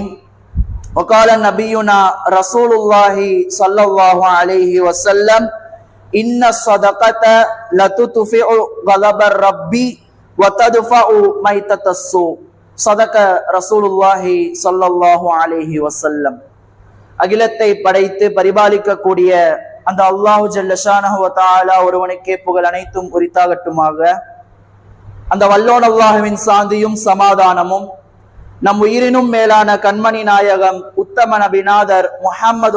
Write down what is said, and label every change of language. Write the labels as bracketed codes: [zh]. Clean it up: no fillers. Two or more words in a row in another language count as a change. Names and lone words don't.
[ar] وقال نبينا رسول الله صلى الله عليه وسلم: إن الصدقة لتطفئ غضب الرب وتدفع ميتة السوء. صدق رسول الله صلى الله عليه وسلم. [ta] அகிலத்தை படைத்து பரிபாலிக்கக்கூடிய அந்த [ar] الله جل شأنه وتعالى [ta] ஒருவனுக்கே புகழ் அனைத்தும் உரித்தாகட்டுமாக. அந்த வல்லோன் அல்லாஹுவின் சாந்தியும் சமாதானமும் நம் உயிரினும் மேலான கண்மணி நாயகம் உத்தம நபிநாதர் முஹம்மது